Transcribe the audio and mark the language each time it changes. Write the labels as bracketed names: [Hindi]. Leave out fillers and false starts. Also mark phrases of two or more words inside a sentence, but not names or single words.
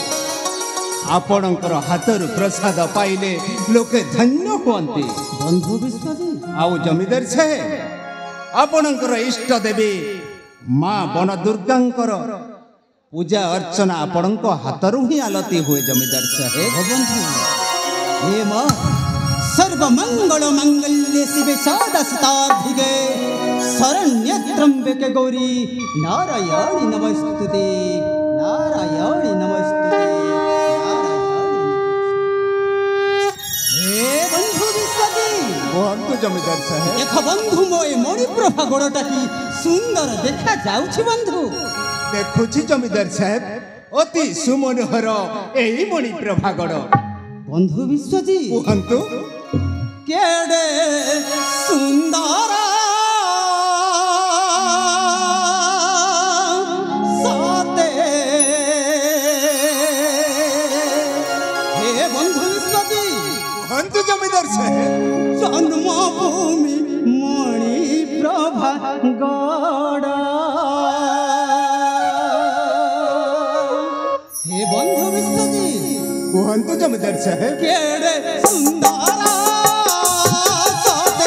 [Odia] ଆପଣଙ୍କର ହାତରୁ ପ୍ରସାଦ ପାଇଲେ ଲୋକେ ଧନ୍ୟ ହୁଅନ୍ତି। ବନ୍ଧୁ ବିଶ୍ଵଜୀ ଆଉ ଜମିଦାର ସାହେବ ଆପଣଙ୍କର ଇଷ୍ଟ ଦେବୀ ମା ବନ ଦୁର୍ଗାଙ୍କର ପୂଜା ଅର୍ଚ୍ଚନା ଆପଣଙ୍କ ହାତରୁ ହିଁ ଆଳତି ହୁଏ ଜମିଦାର ସାହେବ। ବନ୍ଧୁ ହେ ମା [Sanskrit] सर्वमंगल मंगल्ये शिवे सदाशिताधिके शरण्ये त्र्यंबके गौरी नारायणी नमस्तुते नारायणी नमस्तुते [Odia] ହେ ବନ୍ଧୁ ବିଶ୍ୱଜୀ କୁହନ୍ତୁ ଜମିଦାର ସାହେବ। ଦେଖ ବନ୍ଧୁ ମୋଏ ମଣିପ୍ରଭା ଗଡ଼ଟା କି ସୁନ୍ଦର ଦେଖା ଯାଉଛି ବନ୍ଧୁ। ଦେଖୁଛି ଜମିଦାର ସାହେବ, ଅତି ସୁମନୋହର ଏହି ମଣିପ୍ରଭା ଗଡ଼। ବନ୍ଧୁ ବିଶ୍ୱଜୀ କୁହନ୍ତୁ କେଡ଼େ ସୁନ୍ଦର ସତେ ହେ ବନ୍ଧୁ ବିଶ୍ୱଜୀ କୁହନ୍ତୁ ଜମିଦାର ସାହେବ। ଜନ୍ମଭୂମି ମଣିପ୍ରଭା ଗଡ଼ ହେ ବନ୍ଧୁ ବିଶ୍ୱଜୀ କୁହନ୍ତୁ ଜମିଦାର ସାହେବ। କେଡ଼େ ସୁନ୍ଦର